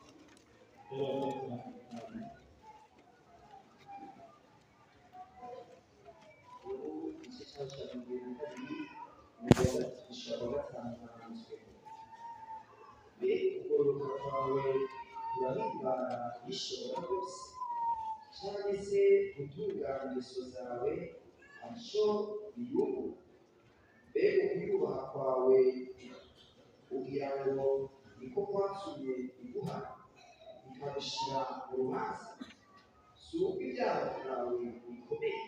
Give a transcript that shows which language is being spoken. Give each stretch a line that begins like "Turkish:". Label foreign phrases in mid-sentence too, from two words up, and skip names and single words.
Kinyarwanda: igice cya 22 umurongo wa 5 mbega ukugororoka kwawe kurahimbara bishobora rwose, cyangwa se gutunganya ingeso zawe arico biyungura. Mbega ukuyubaha kwawe ugira ngo niko kwatumye iguhana bikagushyira mu rubanza, si uko ibyaha byawe bikomeye.